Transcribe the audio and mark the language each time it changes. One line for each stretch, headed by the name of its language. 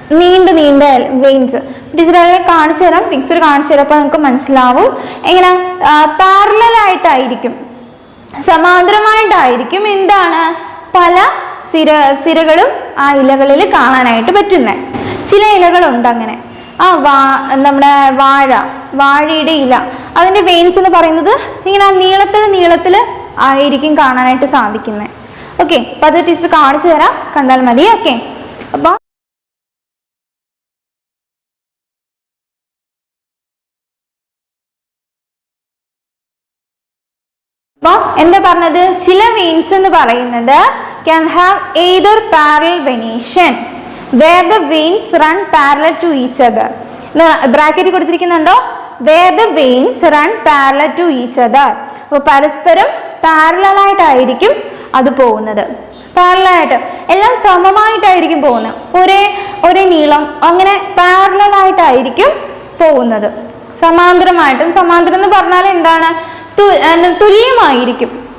Malayalam: നീണ്ട വെയിൻസ് ടീച്ചറെ കാണിച്ചു തരാം, പിക്ചർ കാണിച്ചു തരാം. അപ്പോൾ നമുക്ക് മനസ്സിലാവും എങ്ങനെ പാരലൽ ആയിട്ടായിരിക്കും, സമാന്തരമായിട്ടായിരിക്കും എന്താണ് പല സിരകളും ആ ഇലകളിൽ കാണാനായിട്ട് പറ്റുന്നത്. ചില ഇലകളുണ്ട് അങ്ങനെ. നമ്മുടെ വാഴയുടെ ഇല, അതിന്റെ വെയിൻസ് എന്ന് പറയുന്നത് ഇങ്ങനെ നീളത്തിൽ ആയിരിക്കും കാണാനായിട്ട് സാധിക്കുന്നത്. ഓക്കെ, അപ്പൊ അത് ടീച്ചർ കാണിച്ചു തരാം, കണ്ടാൽ മതി. ഓക്കെ, അപ്പോൾ എന്താ പറഞ്ഞത്, ചില വെയിൻസ് എന്ന് പറയുന്നത്
English: can have either parallel venation where the veins run parallel to each other.
Malayalam: Bracket കൊടുത്തിരിക്കുന്നുണ്ടോ,
English: where the veins run parallel to each other.
Malayalam: അപ്പോൾ പരസ്പരം പാരലൽ ആയിട്ടായിരിക്കും അത് പോകുന്നത്. പാരലായിട്ട് എല്ലാം സമമായിട്ടായിരിക്കും പോകുന്നത്, ഒരേ നീളം, അങ്ങനെ പാരലൽ ആയിട്ടായിരിക്കും പോകുന്നത്. സമാന്തരം എന്ന് പറഞ്ഞാൽ എന്താണ്, തുല്യമായിരിക്കും.